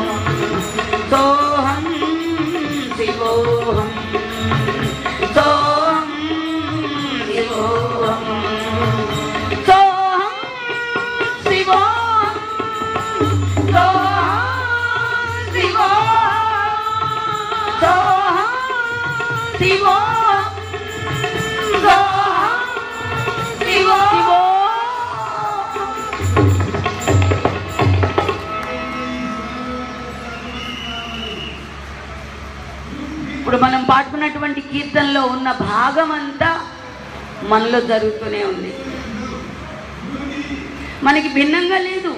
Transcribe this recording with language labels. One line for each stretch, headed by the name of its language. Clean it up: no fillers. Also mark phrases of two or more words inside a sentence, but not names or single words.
Sanskrit: सोहम शिवोहम सोहम शिवोहम सोहम शिवोहम सोहम शिवोहम सोहम शिवोहम सोहम शिवोहम।
Telugu: ఇప్పుడు మనం పాడుకున్నటువంటి కీర్తనలో ఉన్న భాగం అంతా మనలో జరుగుతూనే ఉంది. మనకి భిన్నంగా లేదు.